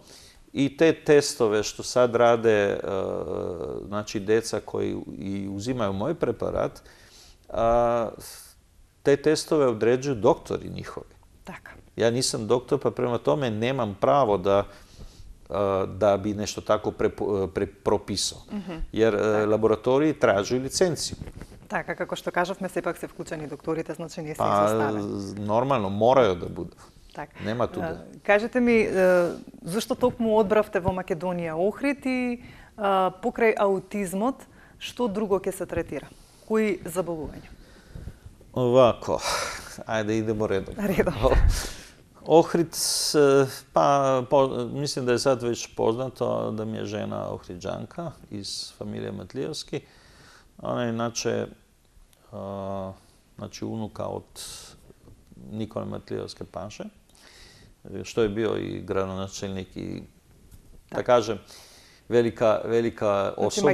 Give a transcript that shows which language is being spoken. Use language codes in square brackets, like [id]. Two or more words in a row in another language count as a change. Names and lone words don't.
[sr] I te testove što sad rade znači djeca koji uzimaju moj preparat, te testove određuju doktori njihovi. Tako. Ja nisam doktor, pa prema tome nemam pravo da bi nešto tako propisao. Jer laboratoriji tražuju licenciju. [mk] Така, како што кажавме, сепак се вклучени докторите, значи не се изоставени. [sr] Нормално, морају да буде. [mk] Так. Нема туде. Кажете ми, зашто токму одбравте во Македонија Охрид и покрај аутизмот, што друго ќе се третира? Кои заболувања? [sr] Ovako, ajde idemo redom. Redom. Ohrid, mislim da je sad već poznato da mi je žena Ohridžanka iz familije Matlijevski. Ona je inače unuka od Nikole Matlijevske paše, što je bio i gradonačelnik i, da kažem, velika osoba.